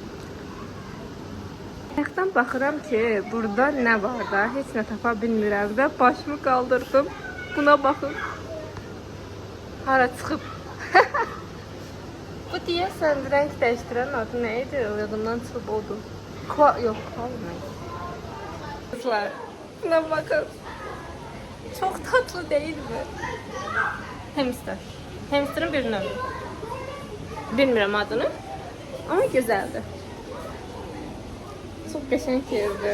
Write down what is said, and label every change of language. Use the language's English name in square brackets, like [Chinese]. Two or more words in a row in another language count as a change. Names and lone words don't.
[Azerbaijani] Ayaqdan baxıram ki, burada nə var da, heç nə tapa bilmirəm də. Başımı qaldırdım. Buna baxın. Hara çıxıb. Bu deyəsən rəng dəyişdirən adı nə idi? Yadımdan çıxıb oldu. Yox, qalmayın. [Turkish] Kızlar, buna bakın. Çok tatlı değil mi? Hamster. [Azerbaijani] Hamster'ın bir növü. Bilmirəm adını. [Turkish] Ama güzeldi. [Azerbaijani] Çok qəşəng yerdi.